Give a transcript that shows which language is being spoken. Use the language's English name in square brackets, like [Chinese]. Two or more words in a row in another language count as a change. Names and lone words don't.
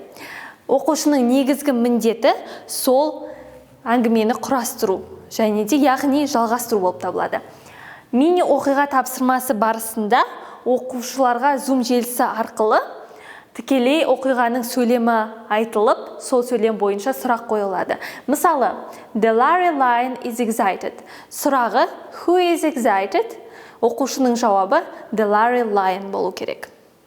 [Kazakh] Оқушының негізгі міндеті сол әңгімені құрастыру және де яғни жалғастыру болып табылады. Мини оқиға тапсырмасы барысында оқушыларға Zoom желісі арқылы тікелей оқиғаның сөйлемі айтылып, сол сөйлем бойынша сұрақ қойылады. Мысалы, [English] The Larry Lion is excited. [Kazakh] Сұрағы [English] Who is excited? [Kazakh] Оқушының жауабы The Larry Lion болу керек.